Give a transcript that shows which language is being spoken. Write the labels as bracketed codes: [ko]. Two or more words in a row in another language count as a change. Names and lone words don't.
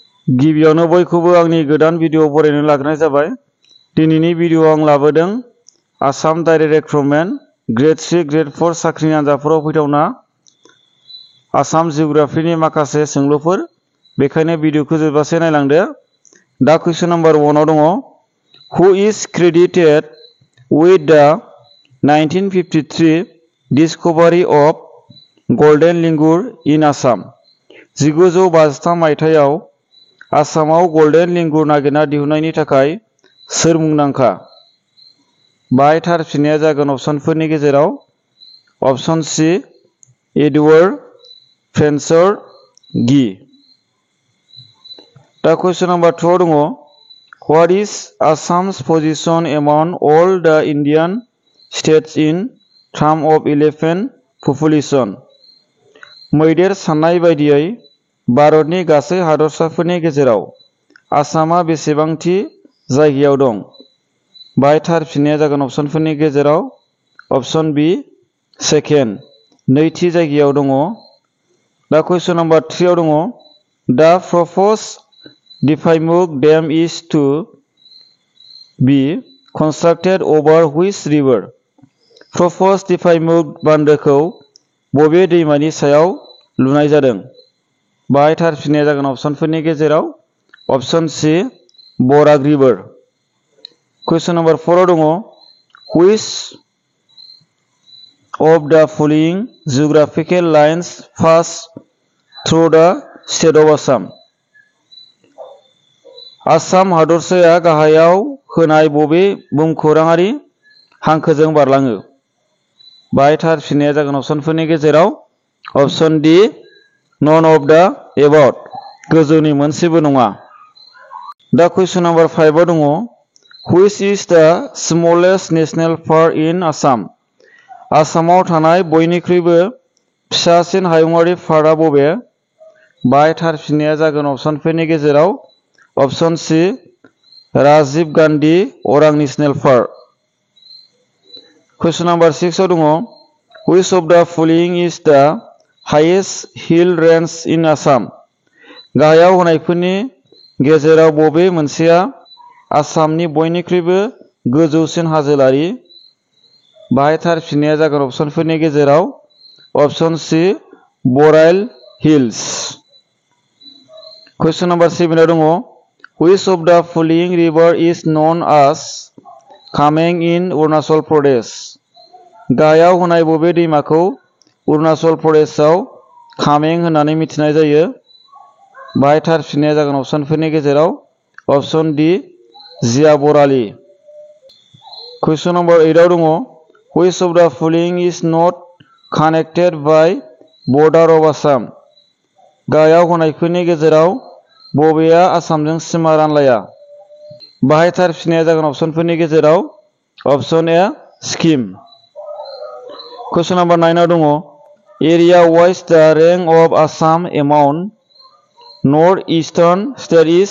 [brx] गिबियावनो बयखौबो आंनि गोदान भिडिअ बरायनो लाग्रोनाय जाबाय। दिनैनि भिडिअ आं लाबोदों आसाम डाइरेक्ट रिक्रुटमेन्ट ग्रेड 3 ग्रेड 4 साख्रिनि आनजादफोराव फैथावना आसाम जिअग्राफिनि माखासे सोंलुफोर, बेखायनो भिडिअखौ जोबजासे नायलांदो। दा [en] question number [brx] 1 आव दङ, [en] who is credited with the 1953 discovery of golden lingur in Assam? [brx] 1953 मायथाइयाव आसामाव गल्डेन लिंगुर नागिरना दिहुननायनि थाखाय सोर मुंदांखा? बाहाय थार फिननाया जागोन अपसनफोरनि गेजेराव अपसन सी एडवार्ड फ्रेन्सर गी। दा [en] question number [brx] 2 आव दङ, [en] what is Assam's position among all the Indian states in terms of elephant population? [brx] मैदेर साननाय बायदियै भारतनि गासै हादरसाफोरनि गेजेराव आसामा बेसेबांथि जायगायाव दं? बाहाय थार फिननाया जागोन अपसनफोरनि गेजेराव अपसन बी सेकेन्ड, नैथि जायगायाव दङ। दा [en] question number [brx] 3 आव दङ, [en] the proposed Dipaimuk Dam is to be constructed over which river? [brx] Proposed Dipaimuk बान्दोखौ बबे दैमानि सायाव लुनाय जादों? बाहाय थार फिननाया जागोन अपसनफोरनि गेजेराव अपसन सी बराक रिभार। [en] question number [brx] 4 आव दङ, [en] which of the following geographical lines pass through the state of Assam? [brx] आसाम हादरसाया गाहायाव होनाय बबे भुमखौराङारि हांखोजों बारलाङो? बाहाय थार फिननाया जागोन अपसनफोरनि गेजेराव अपसन डी [en] none of the above, [brx] गोजौनि मोनसेबो नङा। दा [en] question number [brx] 5 आव दङ, [en] which is the smallest national park in Assam? [brx] आसामाव थानाय बयनिख्रुइबो फिसासिन हायुङारि पार्कआ बबे? बाहाय थार फिननाया जागोन अपसनफोरनि गेजेराव अपसन सी राजीव गान्धी अरां नेशनेल पार्क। [en] question number [brx] 6 आव दङ, [en] which of the following is the highest hill range in Assam? [brx] गाहायाव होनायफोरनि गेजेराव बबे मोनसेया आसामनि बयनिख्रुइबो गोजौसिन हाजोआरि? बाहाय थार फिननाया जागोन अपसनफोरनि गेजेराव अपसन सी बराइल हिल्स। [en] question number [brx] 7 आव दङ, [en] which of the following river is known as Kameng in Arunachal Pradesh? [brx] गाहायाव होनाय बबे दैमाखौ अरुणाचल प्रदेशआव कामें होननानै मिथिनाय जायो? बाहाय थार फिननाया जागोन अपसनफोरनि गेजेराव अपसन डी जिया बराली। [en] question number [brx] 8 आव दङ, [en] which of the following is not connected by border of Assam? [brx] गाहायाव होनायफोरनि गेजेराव बबेया आसामजों सिमा रानलाया? बाहाय थार फिननाया जागोन अपसनफोरनि गेजेराव अपसन ए सिक्किम। कुइसन नाम्बार 9 आव दङ, [en] area wise the rank of Assam amongst north eastern state is?